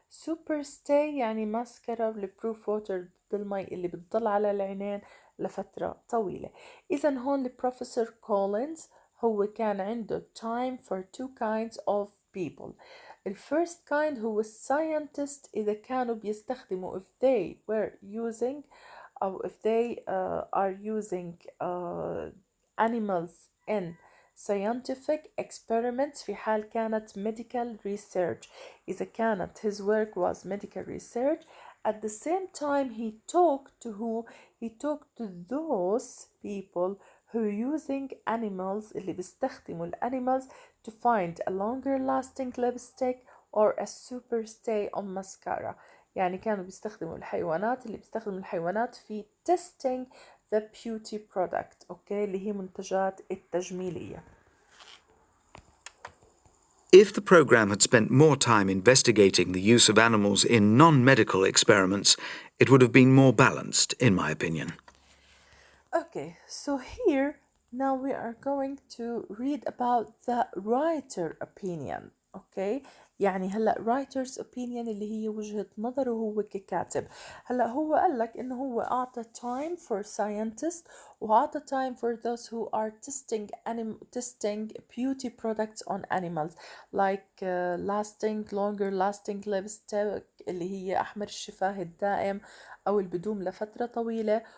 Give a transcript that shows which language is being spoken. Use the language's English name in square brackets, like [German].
[Arabic] super stay يعني ماسكارا البروف ووتر ضد المي اللي بتضل على العينين لفترة طويلة. إذا هون البروفيسور كولينز هو كان عنده [English] time for two kinds of people. الفيرست kind [Arabic] هو الساينتست إذا كانوا بيستخدموا [English] if they were using أو if they are using animals in scientific experiments [Arabic] في حال كانت [English] medical research. [Arabic] إذا كانت [English] his work was medical research. At the same time he talked to who? He talked to those people who using animals [Arabic] اللي بيستخدموا [English] animals to find a longer lasting lipstick or a super stay on mascara. [Arabic] يعني كانوا بيستخدموا الحيوانات اللي بيستخدموا الحيوانات في [English] testing the beauty product. [Arabic] أوكي اللي هي منتجات التجميلية. [English] If the program had spent more time investigating the use of animals in non-medical experiments, it would have been more balanced, in my opinion. Okay, so here now we are going to read about the writer opinion. [Arabic] Okay, يعني هلا [English] writer's opinion [Arabic] اللي هي وجهة نظره هو ككاتب. هلا هو قال لك انه هو اعطى [English] time for scientists [Arabic] واعطى [English] time for those who are testing beauty products on animals like lasting longer lasting lipstick [Arabic] اللي هي احمر الشفاه الدائم او اللي بدوم لفترة طويلة.